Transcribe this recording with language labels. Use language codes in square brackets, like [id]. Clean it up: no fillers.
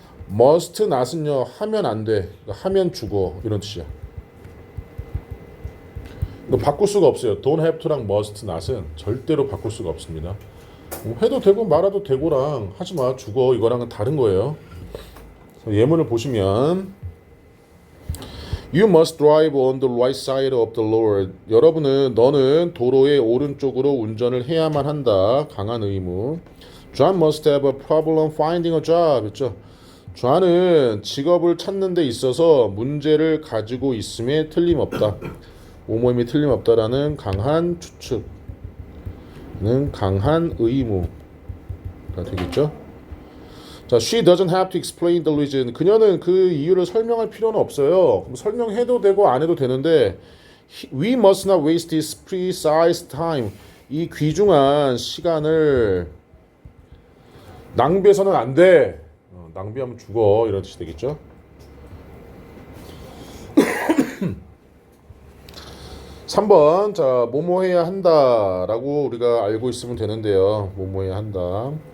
[ko] must not은요 하면 안 돼. 하면 죽어. 이런 뜻이야. 이거 바꿀 수가 없어요. Don't have to랑 must not은 절대로 바꿀 수가 없습니다. 해도 되고 말아도 되고랑 하지마 죽어 이거랑은 다른 거예요. 예문을 보시면 [en] You must drive on the right side of the road. [ko] 너는 도로의 오른쪽으로 운전을 해야만 한다. 강한 의무. [en] John must have a problem finding a job. [ko] 그렇죠? John은 직업을 찾는 데 있어서 문제를 가지고 있음에 틀림없다. 오모임이 틀림없다라는 강한 추측은 강한 의무가 되겠죠? [en] 자, she doesn't have to explain the reason. [ko] 그녀는 그 이유를 설명할 필요는 없어요. 그럼 설명해도 되고 안 해도 되는데 [en] we must not waste this precise time. [ko] 이 귀중한 시간을 낭비해서는 안 돼. 낭비하면 죽어. 이런 뜻이 되겠죠? 3번. 자, 뭐뭐 해야 한다라고 우리가 알고 있으면 되는데요. 뭐뭐 해야 한다.